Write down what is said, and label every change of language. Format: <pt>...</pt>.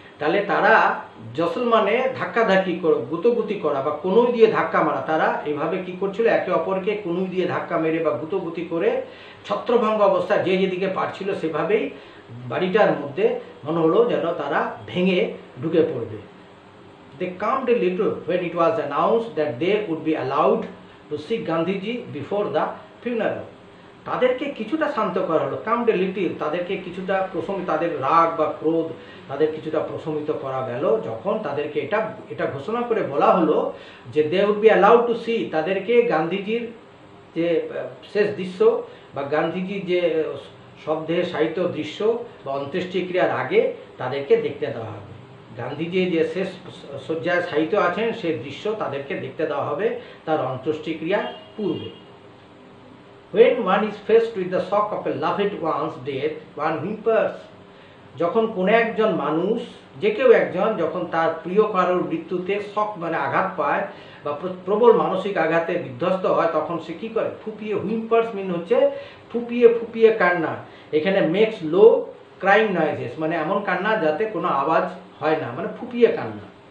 <bn>তাহলে তারা জসল মানে ধাক্কাধাক্কি করে, গুতোগুতি করা বা কনুই দিয়ে ধাক্কা মারা। তারা এইভাবে কি করছিল, একে অপরকে কনুই দিয়ে ধাক্কা মেরে বা গুতোগুতি করে ছত্রভঙ্গ অবস্থায় যে যেদিকে পারছিল সেভাবেই বাড়িটার মধ্যে মনে হলো যেন তারা ভেঙে ঢুকে পড়বে।</bn> <en>They calmed a little when it was announced that they would be allowed to see Gandhiji before the funeral.</en> <bn>তাদেরকে কিছুটা শান্ত করা হলো,</bn> <en>calmed a little,</en> <bn>তাদেরকে কিছুটা প্রশমিত, তাদের রাগ বা ক্রোধ তাদের কিছুটা প্রশমিত করা গেল যখন তাদেরকে এটা ঘোষণা করে বলা হলো যে</bn> <en>they would be allowed to see,</en> <bn>তাদেরকে গান্ধীজির যে শেষ দৃশ্য বা গান্ধীজির যে শবদেহে সাহিত্য দৃশ্য বা অন্ত্যেষ্টিক্রিয়ার আগে তাদেরকে দেখতে দেওয়া হবে। গান্ধীজি যে শেষ শয্যায় সাহিত্য আছেন সেই দৃশ্য তাদেরকে দেখতে দেওয়া হবে তার অন্ত্যেষ্টিক্রিয়ার পূর্বে।</bn> <en>When one is faced with the shock of a loved one's death, one whimpers.</en> <bn>যখন কোনো একজন মানুষ, যে কেউ একজন যখন তার প্রিয় কারোর মৃত্যুতে শক মানে আঘাত পায় বা প্রবল মানসিক আঘাতে বিধ্বস্ত হয়, তখন সে কী করে, ফুপিয়ে, হুইম্পার্স মিন হচ্ছে ফুপিয়ে কান্না। এখানে</bn> <en>makes low crying noises,</en> <bn>মানে এমন কান্না যাতে কোনো আওয়াজ হয় না, মানে ফুপিয়ে কান্না।</bn>